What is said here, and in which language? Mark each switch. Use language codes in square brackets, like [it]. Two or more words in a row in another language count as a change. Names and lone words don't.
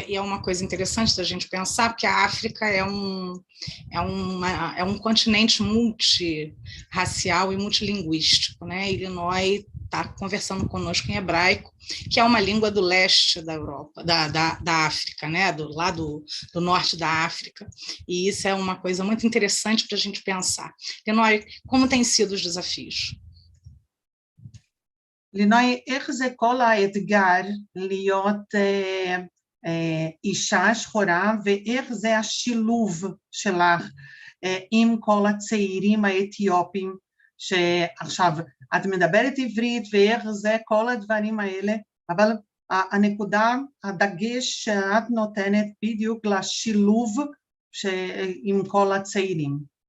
[pt] E é uma coisa interessante da gente pensar, porque a África é um continente multirracial e multilinguístico, né? Illinois está conversando conosco em hebraico, que é uma língua do leste da Europa, da África, né? Do norte da África, e isso é uma coisa muito interessante para a gente pensar. Linoy, como têm sido os desafios? [he] לינוי, איך זה כל האתגר להיות אישה שחורה, ואיך זה השילוב שלך עם כל הצעירים האתיופים, שעכשיו את מדברת עברית, ואיך זה כל הדברים האלה, אבל הנקודה, הדגש שאת נותנת בדיוק לשילוב עם כל הצעירים.